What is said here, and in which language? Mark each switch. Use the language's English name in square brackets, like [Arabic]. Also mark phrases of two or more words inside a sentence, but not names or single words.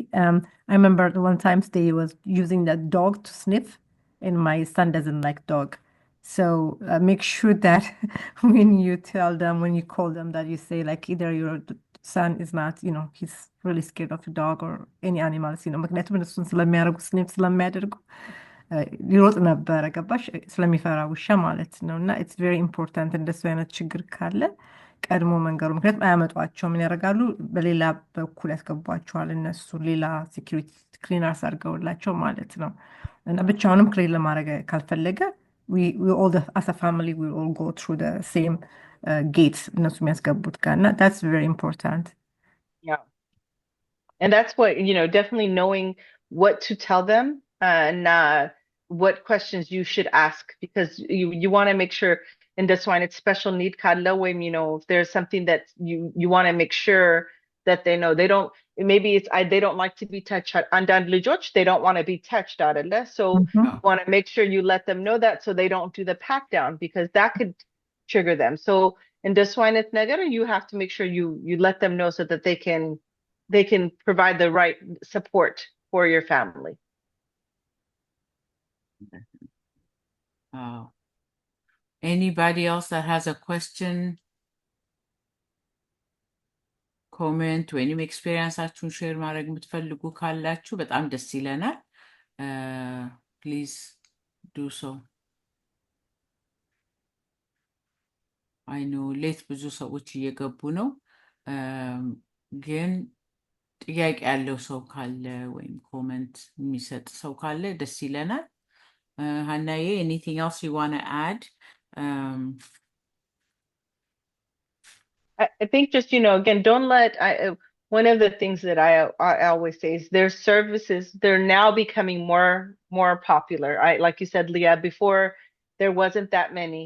[English] I remember the one time they was using that dog to sniff, and my son doesn't like dog. So make sure that when you tell them, when you call them, that you say like either your son is not, he's really scared of a dog or any animals, [Amharic] ምክንያቱም እነሱን ስለሚያደርጉ ስኒፍ ስለሚያደርጉ ሊሮጥ ነበረ ገባሽ ስለሚፈራ ውሻ ማለት ነው። እና [English] it's very important [Amharic] እንደሱ አይነት ችግር ካለ ቀድሞ መንገሩ፣ ምክንያቱም አያመጧቸው ምን ያደርጋሉ በሌላ በኩል ያስገቧቸዋል እነሱ ሌላ [English] security cleaners [Amharic] አድርገውላቸው ማለት ነው። እና ብቻውንም ክሊን ለማድረግ ካልፈለገ [English] we all as a family we all go through the same gates [Amharic] እነሱ የሚያስገቡት ጋር እና [English] that's very important. Yeah. And that's what, definitely knowing what to tell them and what questions you should ask, because you want to make sure, and that's why it's special need [Amharic] ካለ ወይም, [English] if there's something that you want to make sure that they know they don't, maybe they don't like to be touched. [Amharic] አንዳንድ ልጆች [English] they don't want to be touched አይደለ? So Mhm. you want to make sure you let them know that so they don't do the pat down, because that could trigger them. So in this one it's ነገር, you have to make sure you let them know so that they can provide the right support for your family. Anybody else that has a question, comment [Amharic] ወይም ኤክስፔሪንሳችሁን ሼር ማድረግ የምትፈልጉ ካላችሁ በጣም ደስ ይለናል። [English] please do so። I know late [Amharic] ብዙ ሰዎች እየገቡ ነው፣ ግን ጥያቄ ያለው ሰው ካለ ወይም ኮመንት የሚሰጥ ሰው ካለ ደስ ይለናል። ሀናዬ [English] anything else you want to add? I think just, again, don't let one of the things that I always say is their services, they're now becoming more popular. Like you said, Leah, before there wasn't that many.